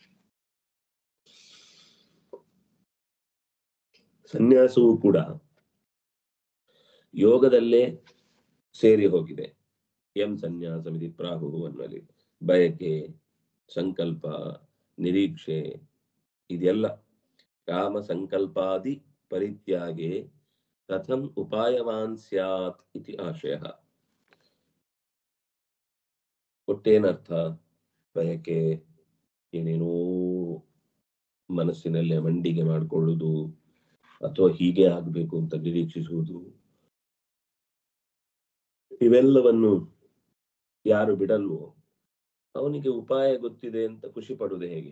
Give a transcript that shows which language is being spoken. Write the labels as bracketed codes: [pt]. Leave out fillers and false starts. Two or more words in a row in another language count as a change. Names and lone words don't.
[kn] ಸನ್ಯಾಸವೂ ಕೂಡ ಯೋಗದಲ್ಲೇ ಸೇರಿ ಹೋಗಿದೆ. [sa] ಎಂ ಸನ್ಯಾಸಮಿತಿ ಪ್ರಾಹು [kn] ಅನ್ನಲ್ಲಿ ಬಯಕೆ, ಸಂಕಲ್ಪ, ನಿರೀಕ್ಷೆ ಇದೆಲ್ಲ [sa] ಕಾಮ ಸಂಕಲ್ಪಾದಿ ಪರಿತ್ಯಾಗೆ ಕಥಂ ಉಪಾಯವಾನ್ ಸ್ಯಾತ್ ಇತಿ ಆಶಯ. [kn] ಒಟ್ಟೇನರ್ಥ, ಬಯಕೆ ಏನೇನೋ ಮನಸ್ಸಿನಲ್ಲೇ ಮಂಡಿಗೆ ಮಾಡಿಕೊಳ್ಳುವುದು ಅಥವಾ ಹೀಗೆ ಆಗ್ಬೇಕು ಅಂತ ನಿರೀಕ್ಷಿಸುವುದು, ಇವೆಲ್ಲವನ್ನು ಯಾರು ಬಿಡಲ್ವೋ ಅವನಿಗೆ ಉಪಾಯ ಗೊತ್ತಿದೆ ಅಂತ ಖುಷಿ ಪಡುವುದು ಹೇಗೆ?